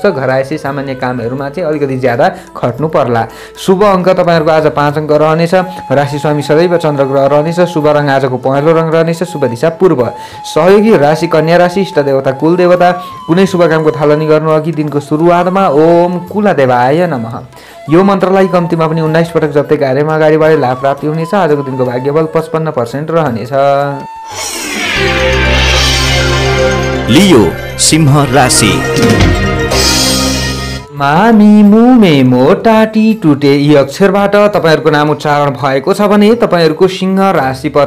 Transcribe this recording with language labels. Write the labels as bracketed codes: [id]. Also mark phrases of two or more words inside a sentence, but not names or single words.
[ne] घरायसी सामान्य कामहरूमा चाहिँ अलिकति ज्यादा खट्नु पर्ला। शुभ अङ्क तपाईँहरूको आज 5 अङ्क रहनेछ। राशि स्वामी सदैव चन्द्र ग्रह रहनेछ। शुभ रङ आजको पहेँलो रङ रहनेछ। शुभ दिशा पूर्व। सहयोगी राशि कन्या राशि। इष्ट देवता कुल देवता। कुनै शुभ कामको थालनी गर्नु अघि दिनको सुरुवातमा [sa] ओम कुलदेवाय नमः [ne] यो मन्त्रलाई कम्तीमा पनि 19 पटक जप्दै कार्यमा अगाडि बढे लाभ प्राप्ति हुनेछ। आजको दिनको भाग्यबल 55% रहनेछ। लियो सिंह राशि। मामी मुमे मोटाटी टुटे यी अक्षरबाट तपाईँहरूको नाम उच्चारण भएको छ भने तपाईँहरूको सिंह राशि पर्छ।